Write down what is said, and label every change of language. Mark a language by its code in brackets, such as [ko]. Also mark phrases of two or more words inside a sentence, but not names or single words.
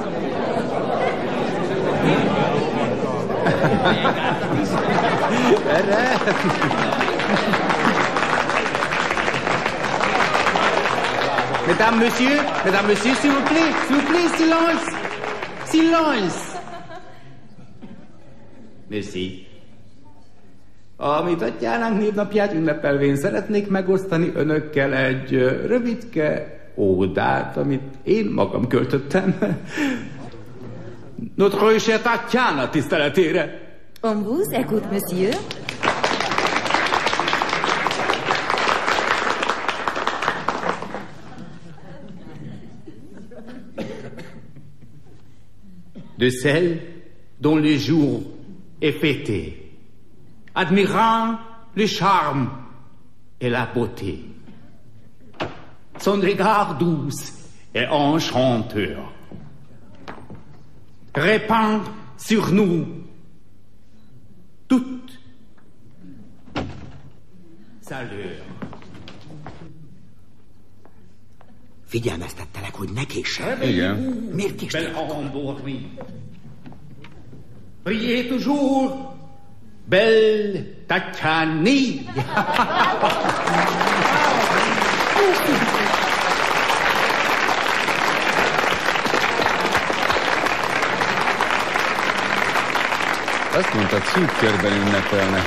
[fr] Mesdames, messieurs, s'il vous plaît, silence. Silence. Merci. [hu] A Tatjánánk névnapját ünnepelvén szeretnék megosztani önökkel egy rövidke ódát, amit én magam költöttem. [fr] Notre chère Tatjana tiszteletére. On vous écoute, monsieur. De celle dont le jour est fêté, admirant le charme et la beauté. Son regard douce et enchanteur répand sur nous toute sa lueur. [hu] Figyelmeztettelek, hogy ne késsen. Igen. Miért késtél? [fr] Belle endormie. Priez toujours, belle Tatjani. [hu] Azt mondta, szűk körben ünnepelnek.